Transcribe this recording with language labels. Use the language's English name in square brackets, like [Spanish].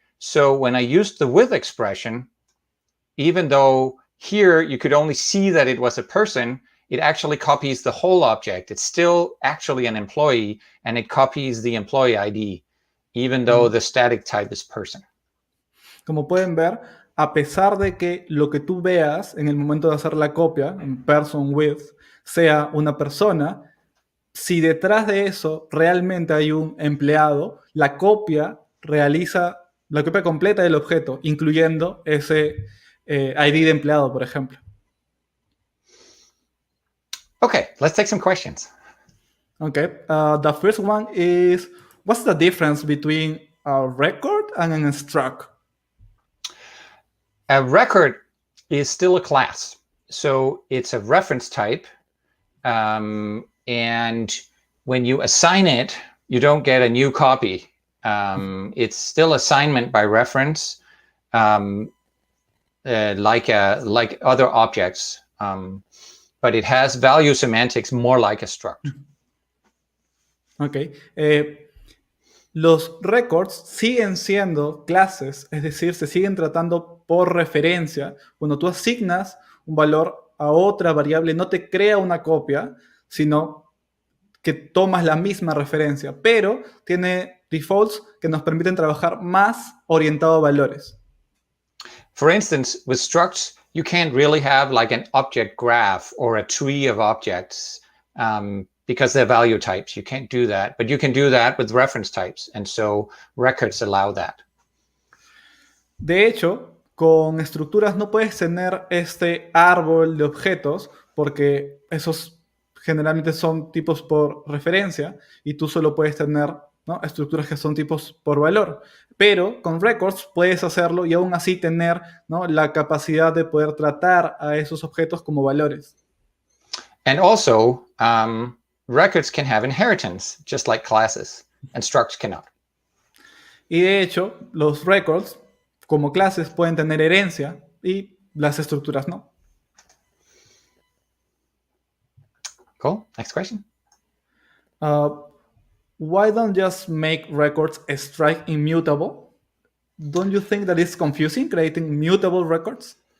[English] So when I used the with expression, even though here you could only see that it was a person, it actually copies the whole object. It's still actually an employee, and it copies the employee ID, even though the static type is person. [Spanish] Como pueden ver, a pesar de que lo que tú veas en el momento de hacer la copia, en person with, sea una persona, si detrás de eso realmente hay un empleado, la copia realiza la copia completa del objeto, incluyendo ese ID de empleado, por ejemplo. [English] Okay, let's take some questions. Okay, the first one is, what's the difference between a record and an struct? A record is still a class. So it's a reference type. And when you assign it, you don't get a new copy. It's still assignment by reference, like other objects. But it has value semantics more like a struct. Ok. [Spanish] Los records siguen siendo clases, es decir, se siguen tratando por referencia. Cuando tú asignas un valor a otra variable, no te crea una copia, sino que tomas la misma referencia, pero tiene defaults que nos permiten trabajar más orientado a valores. [English] For instance, with structs, you can't really have like an object graph or a tree of objects because they're value types. You can't do that, but you can do that with reference types, and so records allow that. [Spanish] De hecho, con estructuras no puedes tener este árbol de objetos porque esos generalmente son tipos por referencia y tú solo puedes tener, ¿no?, estructuras que son tipos por valor. Pero con records puedes hacerlo y aún así tener, ¿no?, la capacidad de poder tratar a esos objetos como valores. [English] And also, records can have inheritance, just like classes, and structs cannot. [Spanish] Y de hecho, los records, como clases, pueden tener herencia y las estructuras no. [English] Cool. Next question. Why don't just make records strike immutable? Don't you think that it's confusing creating mutable records?